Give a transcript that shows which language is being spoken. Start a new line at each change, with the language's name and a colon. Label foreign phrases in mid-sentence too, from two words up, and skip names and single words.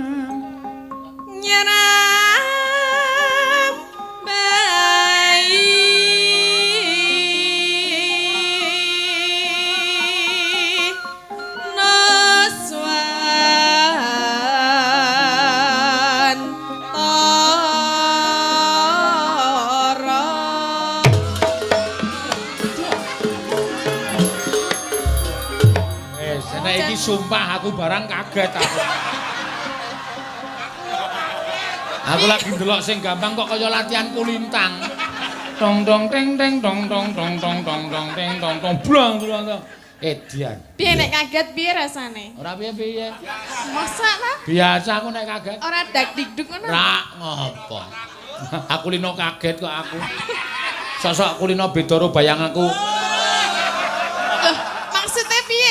Javanese: Nyeram bayi Noswan Toro. nek iki sumpah aku barang kaget aku. Aku lagi ndelok sing gampang kok kaya latihan kulintang. Dong dong teng teng dong dong dong dong dong dong teng dong dong blong blong. Dian. Piye nek kaget piye rasane? Ora piye-piye. Masa ta? Biasa aku nek kaget. Ora dak dikduk ngono. Ra ngopo. Aku lino kaget kok aku. Sosok kulino beda karo bayang aku. Loh, maksudnya piye?